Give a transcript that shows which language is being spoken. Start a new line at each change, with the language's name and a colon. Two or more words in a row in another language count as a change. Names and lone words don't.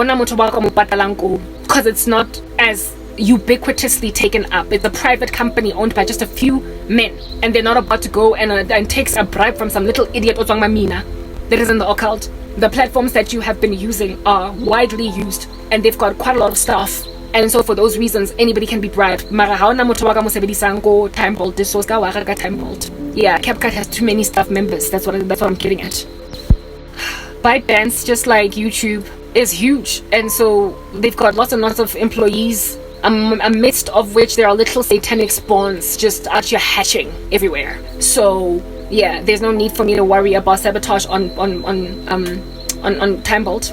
English: Because it's not as ubiquitously taken up. It's a private company owned by just a few men, and they're not about to go and take a bribe from some little idiot Mina that is in the occult. The platforms that you have been using are widely used, and they've got quite a lot of staff, and so for those reasons anybody can be bribed.
Southern Sotho: Mara ha ona motho wa ka mo sebedisang ko TimeBolt, so ska wa ka TimeBolt.
English: Yeah, CapCut has too many staff members. That's what I'm getting at. ByteDance, just like YouTube, is huge, and so they've got lots and lots of employees, amidst of which there are little satanic spawns just out here hatching everywhere. So yeah, there's no need for me to worry about sabotage on TimeBolt.